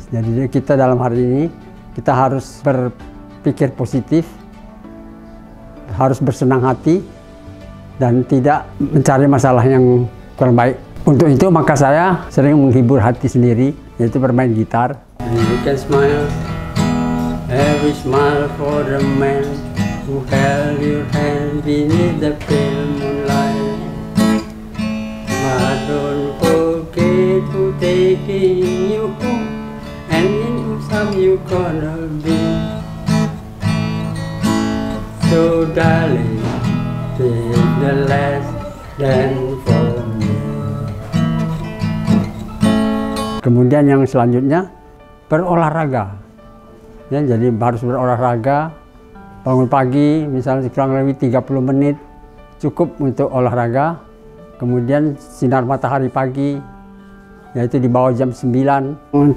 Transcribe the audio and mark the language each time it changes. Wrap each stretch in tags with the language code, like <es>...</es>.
<id>Jadi kita dalam hari ini, kita harus berpikir positif, harus bersenang hati, dan tidak mencari masalah yang kurang baik. Untuk itu maka saya sering menghibur hati sendiri, yaitu bermain gitar.</id> <en>And you can smile, every smile for the man who held your hand beneath the pale moonlight. But don't forget who taking you home, and in some you gonna be. So darling, take the last dance for me.</en> <id>Kemudian yang selanjutnya berolahraga. Ya, jadi harus berolahraga, bangun pagi misalnya kurang lebih 30 menit cukup untuk olahraga. Kemudian sinar matahari pagi, yaitu di bawah jam 9.</id>